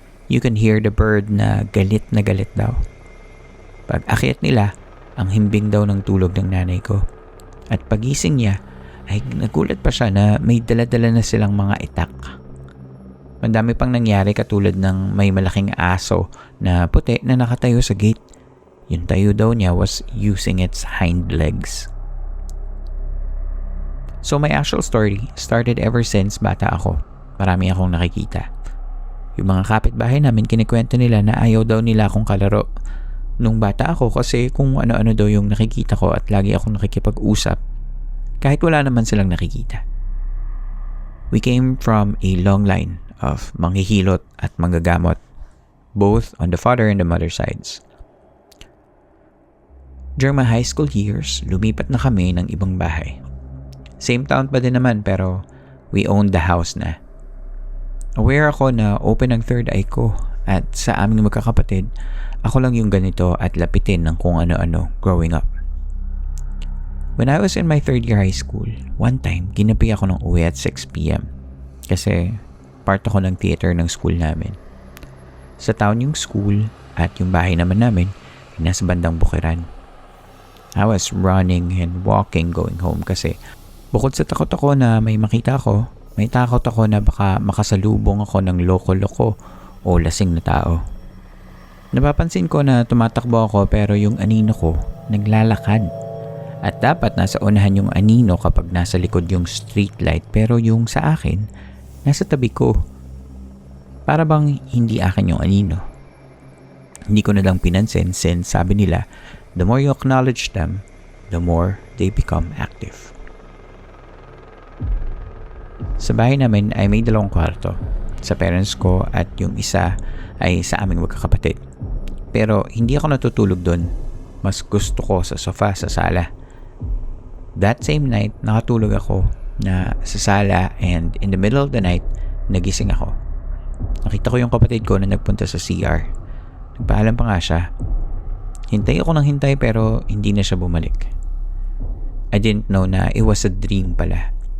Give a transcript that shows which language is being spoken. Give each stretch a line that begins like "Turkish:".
English: You can hear the bird
Filipino: na galit daw. Pag akyat nila, ang himbing daw ng tulog ng nanay ko. At pagising niya, ay nagulat pa siya na may dala-dala na silang mga itak. Mandami pang nangyari katulad ng may malaking aso na puti na nakatayo sa gate. Yung tayo daw niya
English: was using its hind legs. So my actual story started ever since
Filipino: bata ako. Marami akong nakikita. Yung mga kapitbahay namin kinikwento nila na ayaw daw nila akong kalaro nung bata ako kasi kung ano-ano daw yung nakikita ko at lagi akong nakikipag-usap kahit wala naman silang nakikita.
English: We came from a long line of manghihilot at manggagamot both on the father and the mother sides. During my high school years,
Filipino: lumipat na kami ng ibang bahay.
English: Same town
Filipino: pa din naman pero
English: we owned the house na.
Filipino: Aware ako na open ang third eye ko at sa aming magkakapatid, ako lang yung ganito at lapitin ng kung ano-ano
English: growing up. When I was in my third year high school, one time,
Filipino: ginabi ako ng uwi at
English: 6 p.m.
Filipino: Kasi part ako ng theater ng school namin. Sa town yung school at yung bahay naman namin ay nasa bandang bukiran.
English: I was running and walking going home
Filipino: kasi bukod sa takot ako na may makita ako, may takot ako na baka makasalubong ako ng loko-loko o lasing na tao. Napapansin ko na tumatakbo ako pero yung anino ko naglalakad. At dapat nasa unahan yung anino kapag nasa likod yung street light pero yung sa akin, nasa tabi ko. Para bang hindi akin yung anino. Hindi ko na lang pinansin since sabi nila,
English: the more you acknowledge them, the more they become active.
Filipino: Sa bahay namin ay may 2 kwarto. Sa parents ko at yung isa ay sa aming magkakapatid. Pero hindi ako natutulog doon. Mas gusto ko sa sofa sa sala.
English: That same night,
Filipino: nakatulog ako na sa sala
English: and in the middle of the night,
Filipino: nagising ako. Nakita ko yung kapatid ko na nagpunta sa CR. Nagpaalam pa nga siya. Hintay ako ng hintay pero hindi na siya bumalik.
English: I didn't know na it was a dream pala.